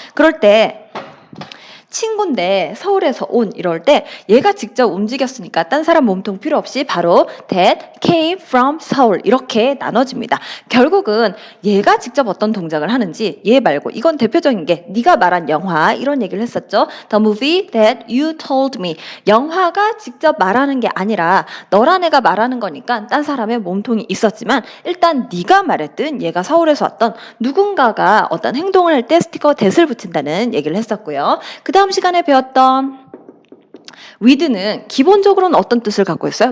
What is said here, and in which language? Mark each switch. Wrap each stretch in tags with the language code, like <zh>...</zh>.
<ko>그럴 때 친구인데 서울에서 온 이럴 때 얘가 직접 움직였으니까 딴 사람 몸통 필요 없이 바로</ko> <en>that came from</en> <ko>서울 이렇게 나눠집니다. 결국은 얘가 직접 어떤 동작을 하는지 얘 말고 이건 대표적인 게 네가 말한 영화 이런 얘기를 했었죠.</ko> <en>The movie that you told me.</en> <ko>영화가 직접 말하는 게 아니라 너란 애가 말하는 거니까 딴 사람의 몸통이 있었지만 일단 네가 말했든 얘가 서울에서 왔던 누군가가 어떤 행동을 할 때 스티커 that을 붙인다는 얘기를 했었고요. 그 다음 시간에 배웠던 with는 기본적으로는 어떤 뜻을 갖고 있어요?</ko>